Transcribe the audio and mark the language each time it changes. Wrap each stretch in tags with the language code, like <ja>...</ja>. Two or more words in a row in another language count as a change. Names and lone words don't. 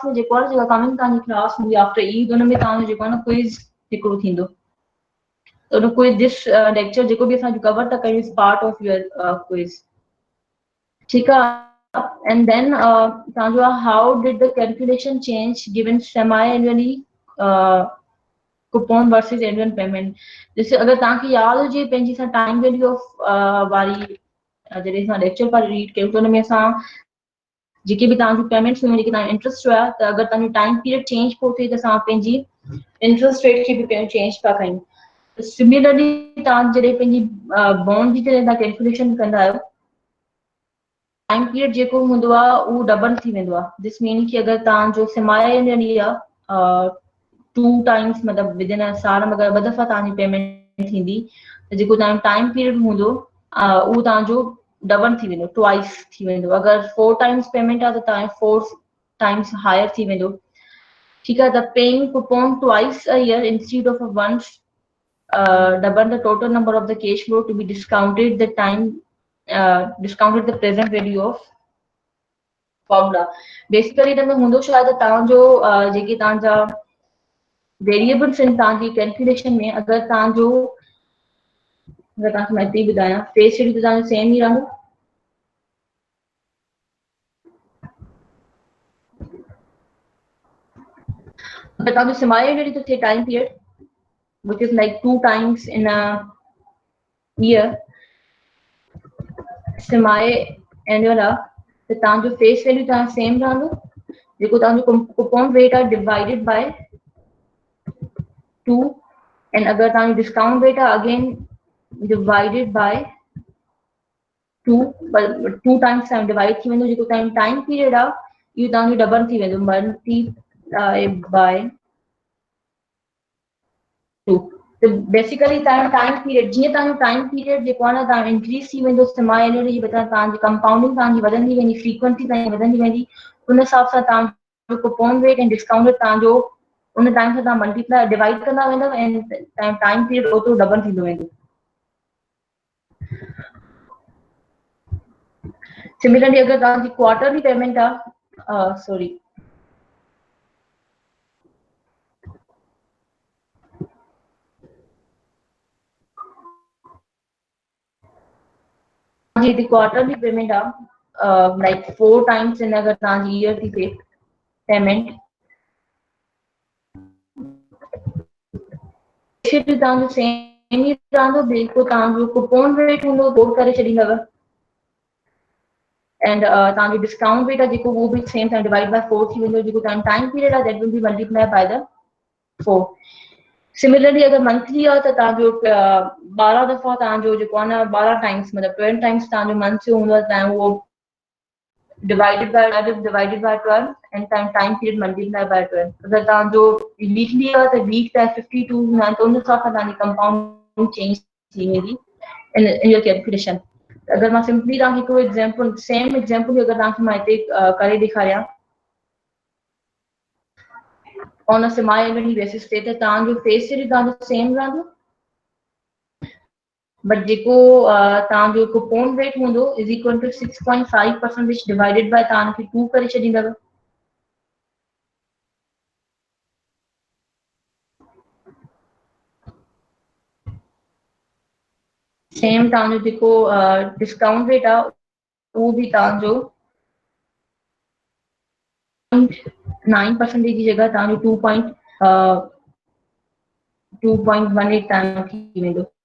<sd>में जेको आहे जेका कमिंग तव्हांजी क्लास हूंदी</sd> <en>after Eid</en> <sd>हुन में तव्हांजो जेको आहे न क्विज़ हिकिड़ो थींदो त उन क्विज़</sd> <en>this lecture</en> <sd>जेको बि असां कवर था कयूं</sd> <en>is part of your quiz</en> <sd>ठीकु आहे</sd> <en>and then</en> <sd>तव्हांजो आहे</sd> <en>how did the calculation change given semi annually coupon versus annual payment</en> <sd>जैसे अगर तव्हांखे यादि हुजे पंहिंजी असां</sd> <en>time value of vari</en> <sd>जॾहिं असां लेक्चर पर रीड कयूं त हुन में असां जेके बि तव्हांजूं पेमेंट्स हुयूं जेके तव्हां इंट्रस्ट हुआ त अगरि तव्हांजो</sd> <en>time period change</en> <sd>पियो थिए त असां पंहिंजी</sd> <en>interest rate</en> <sd>खे बि पहिरियों चेंज पिया कयूं सिमिलरली तव्हां जॾहिं पंहिंजी बॉन्ड जी जॾहिं तव्हां कैलकुलेशन कंदा आहियो</sd> <en>time period</en> <sd>जेको हूंदो आहे उहो डबल थी वेंदो आहे</sd> <en>this mean</en> <sd>कि अगरि तव्हांजो सेमी आहे 2 टाइम्स मतलब</sd> <en>within a</en> <sd>साल में अगर ॿ दफ़ा तव्हांजी पेमेंट थींदी त जेको तव्हांजो</sd> <en>time period</en> <sd>हूंदो उहो तव्हांजो डबल थी वेंदो ट्वाइस थी वेंदो अगर 4 टाइम्स पेमेंट आहे त तव्हांजो 4</sd> <en>times higher</en> <sd>थी वेंदो ठीकु आहे त</sd> <en>paying coupon twice a year instead of once double the total number of the cash flow to be discounted the time discounted the present value of formula basically</en> <sd>इनमें हूंदो छा आहे त तव्हांजो जेके तव्हांजा वेरिएबल्स आहिनि तव्हांजी कैलकुलेशन में अगरि तव्हांजो अगरि तव्हांखे मां हिते ई ॿुधायां</sd> <en>face value</en> <sd>त तव्हांजो सेम ई रहंदो अगरि तव्हांजो</sd> <en>semi annually</en> <sd>थो थिए</sd> <en>time period which is like 2 times in a year semi annual</en> <sd>त तव्हांजो</sd> <en>face value</en> <sd>तव्हां सेम रहंदो जेको तव्हांजो</sd> <en>coupon rate</en> <sd>आहे</sd> <en>divided by 2 and</en> <sd>अगर तव्हांजो</sd> <en>discount rate</en> <sd>आहे</sd> <en>again divided by 2 times</en> <sd>तव्हां डिवाइड थी वेंदो जेको तव्हांजो</sd> <en>time period</en> <sd>आहे इहो तव्हांजो डबल थी वेंदो</sd> <en>multiply by</en> <sd>2 तो बेसिकली तव्हांजो</sd> <en>time period</en> <sd>जीअं तव्हांजो</sd> <en>time period</en> <sd>जेको आहे न तव्हां इंक्रीज थी वेंदो</sd> <en>semi annually</en> <sd>जी बजाय तव्हांजी कंपाउंडिंग तव्हांजी वधंदी वेंदी फ्रीक्वेंसी तव्हांजी वधंदी वेंदी उन हिसाब सां तव्हांजो</sd> <en>coupon rate</en> <sd>ऐं</sd> <en>discount rate</en> <sd>तव्हांजो उन टाइम सां तव्हां</sd> <en>multiply divide</en> <sd>कंदा वेंदव ऐं तव्हांजो</sd> <en>time period</en> <sd>ओतिरो डबल थींदो वेंदो सिमिलरली अगर तव्हांजी</sd> <en>quarterly payment</en> <sd>आहे सॉरी जी</sd> <en>quarterly payment</en> <sd>आहे</sd> <en>like 4 times in</en> <sd>अगर तव्हांजी ईयर थी थिए पेमेंट तव्हांजो सेम ई रहंदो जेको तव्हांजो</sd> <en>coupon rate</en> <sd>हूंदो उहो करे छॾींदव एंड तव्हांजो</sd> <en>discount rate</en> <sd>आहे जेको उहो बि सेम तव्हां डिवाइड बाय 4 थी वेंदो जेको तव्हांजो</sd> <en>time period</en> <sd>आहे</sd> <en>that will be multiply by the 4</en> <sd>सिमिलरली अगर मंथली आहे त तव्हांजो 12 दफ़ा तव्हांजो जेको आहे न 12 टाइम्स मतलब 12 टाइम्स तव्हांजो मंथ जो हूंदो आहे तव्हां उहो</sd> <en>divided by 12 and time period multiplied by 12</en> <sd>अगर तव्हांजो वीकली आहे त वीक त 52 हूंदा त उन हिसाब सां तव्हांजी कंपाउंडिंग चेंज थी वेंदी</sd> <en>in your calculation</en> <sd>अगर मां सिंपली तव्हांखे हिकिड़ो</sd> <en>example same example</en> <sd>अगर तव्हांखे मां हिते करे ॾेखारियां</sd> <en>on a semi annually basis</en> <sd>ते तव्हांजो</sd> <en>face rate</en> <sd>तव्हांजो सेम रहंदो, बट जेको तव्हांजो</sd> <en>coupon rate</en> <sd>हूंदो</sd> <en>is equal to 6.5% which divided by</en> <sd>तव्हांखे 2 करे छॾींदव। सेम तव्हांजो जेको</sd> <en>discount rate</en> <sd>आहे उहो बि तव्हांजो 9% की जगह तव्हांजो 2.18 तव्हांजो थी वेंदो।</sd>